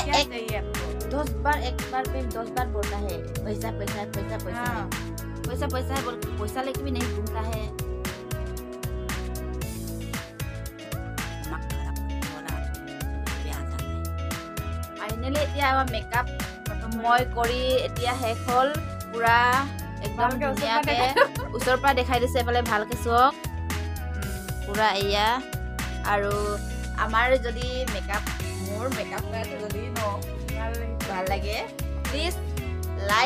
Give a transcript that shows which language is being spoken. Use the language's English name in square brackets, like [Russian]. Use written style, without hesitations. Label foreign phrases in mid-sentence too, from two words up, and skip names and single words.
[Hindi] चाहिए आपको 10 बार एक बार पे 10 बार बोलता है पैसा है बोल पैसा लेके भी नहीं घूमता है फाइनली [Assamese] এতিয়া মেকআপ মই কৰি এতিয়া শেষ হ'ল পুৰা একদম ধুনীয়াকে ওচৰৰ পৰা দেখাই দিছে এফালে ভালকে চক পুৰা এয়া আৰু আমাৰ যদি মোৰ মেকআপ কৰাটো যদি ভাল লাগে [English] please like